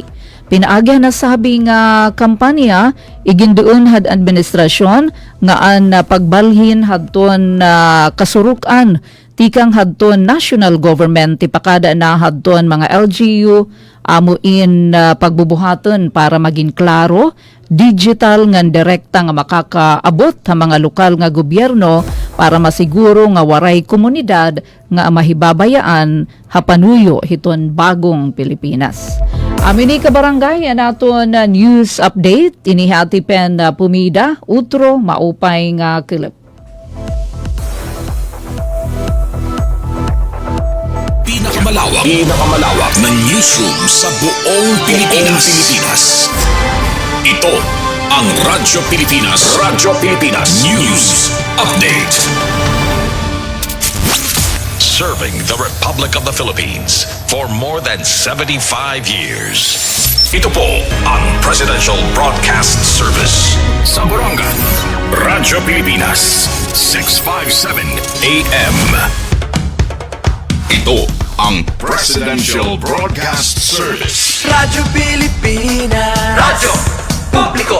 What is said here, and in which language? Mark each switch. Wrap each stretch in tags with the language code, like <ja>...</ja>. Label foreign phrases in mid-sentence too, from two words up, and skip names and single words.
<war>Pinaagi na sabi nga kampanya iginduon had administrasyon nga an pagbalhin hadton kasurukan tikang hadton</war> <en>national government</en> <war>tipakada na hadton mga LGU amuin pagbubuhaton para maging klaro, digital ngan direkta nga makakaabot sa mga lokal nga gobyerno para masiguro nga waray komunidad nga mahibabayaan hapanuyo hiton bagong Pilipinas. Amini ka barangay naton</war> <en>news update</en> <war>inihati pen pumida utro maupay nga kilip.</war> <tl>Pinakamalawak na newsroom sa buong Pilipinas. Ito ang Radyo Pilipinas. News Update.</tl> <en>Serving the Republic of the Philippines for more than 75 years.</en> <tl>Ito po ang Presidential Broadcast Service. Sa Borongan, Radyo Pilipinas, 657 AM. Ito ang Presidential Broadcast Service. Radyo Pilipinas. Radyo Publiko</tl>